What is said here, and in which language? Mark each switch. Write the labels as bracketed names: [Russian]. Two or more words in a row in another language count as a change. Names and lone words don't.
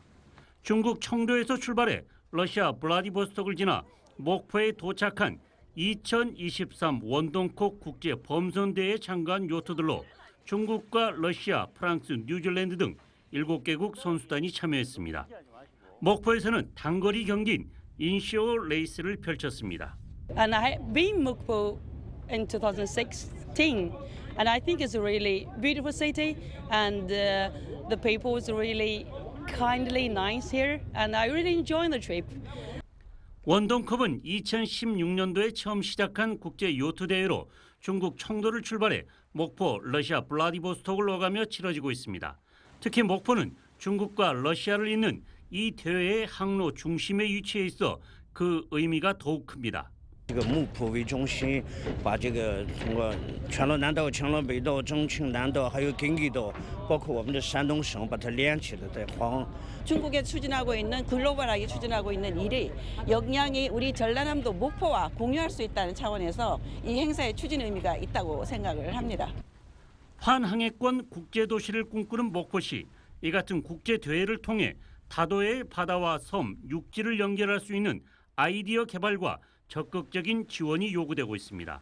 [Korean] 중국 청도에서 출발해 러시아 블라디보스톡을 지나 목포에 도착한 2023 원동컵 국제 범선대회에 참가한 요트들로 중국과 러시아, 프랑스, 뉴질랜드 등 7개국 선수단이 참여했습니다. 목포에서는 단거리 경기인 인쇼 레이스를 펼쳤습니다. [English] And I have been Mokpo in 2016, and I think it's a really beautiful city, and the people is really kindly nice here, and I really enjoy the trip. [Korean] 원동컵은 2016년도에 처음 시작한 국제 요트 대회로 중국 청도를 출발해 목포, 러시아 블라디보스톡을 오가며 치러지고 있습니다. 특히 목포는 중국과 러시아를 잇는 이 대회의 항로 중심에 위치해 있어 그 의미가 더욱 큽니다. [Chinese] 这个木浦为中心，把这个通过全罗南道、全罗北道、重庆南道还有경기도，包括我们的山东省，把它连起来在黄。 [Korean] 중국에 추진하고 있는 글로벌하게 추진하고 있는 일이 영향이 우리 전라남도 목포와 공유할 수 있다는 차원에서 이 행사의 추진 의미가 있다고 생각을 합니다. 환항해권 국제도시를 꿈꾸는 목포시, 이 같은 국제대회를 통해 다도해의 바다와 섬, 육지를 연결할 수 있는 아이디어 개발과 적극적인 지원이 요구되고 있습니다.